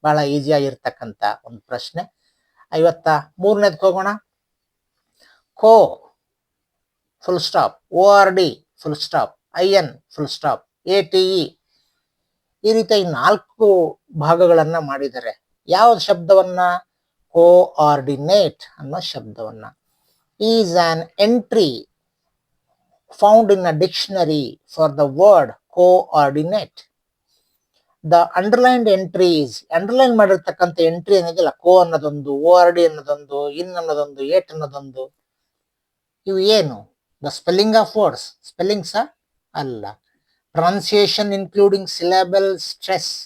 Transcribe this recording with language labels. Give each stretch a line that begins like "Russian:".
Kannada: ಬಹಳ ಈಸಿಯಾಗಿರ್ತಕ್ಕಂಥ ಒಂದು ಪ್ರಶ್ನೆ. 53ನೇದಕ್ಕೆ ಹೋಗೋಣ. ಕೋ full stop, ORD full stop, IN full stop, ATE ಈ ರೀತಿ 4 ಭಾಗಗಳನ್ನ ಮಾಡಿದ್ದಾರೆ. ಯಾವ ಶಬ್ದವನ್ನ? ಕೋಆರ್ಡಿನೇಟ್ ಅನ್ನೋ ಶಬ್ದವನ್ನ.
English: Is an entry found in a dictionary for the word coordinate. The underlined entries,
Kannada: underline ಮಾಡಿರ್ತಕ್ಕಂಥ ಎಂಟ್ರಿ ಏನಿದೆಯಲ್ಲ, ಕೋ ಅನ್ನೋದೊಂದು, ORD ಅನ್ನೋದೊಂದು, ಇನ್ ಅನ್ನೋದೊಂದು, ಏಟ್ ಅನ್ನೋದೊಂದು, ಇವು ಏನು?
English: The spelling of words. Spellings ಅಲ್ಲ. Pronunciation including syllable stress.